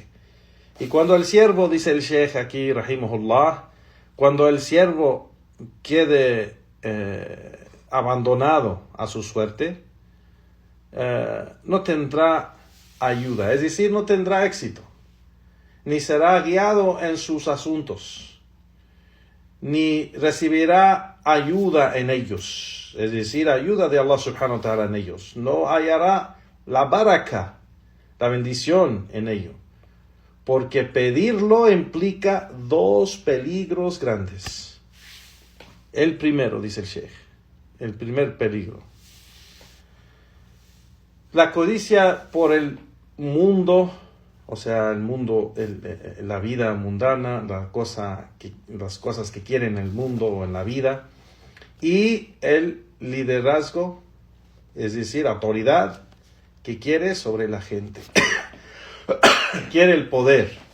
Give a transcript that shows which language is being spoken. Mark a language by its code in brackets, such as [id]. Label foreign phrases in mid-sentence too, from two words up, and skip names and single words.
[es] Y cuando el siervo, dice el Sheikh aquí, rahimahullah, cuando el siervo quede abandonado a su suerte, no tendrá ayuda, es decir, no tendrá éxito, ni será guiado en sus asuntos, ni recibirá ayuda en ellos, es decir, ayuda de Allah [ar] سبحانه وتعالى [es] en ellos. No hallará la baraka, la bendición en ello, porque pedirlo implica dos peligros grandes. El primero, dice el Sheikh, el primer peligro: la codicia por el mundo, o sea, el mundo, la vida mundana, las cosas que quieren el mundo o en la vida, y el liderazgo, es decir, autoridad que quiere sobre la gente, quiere el poder.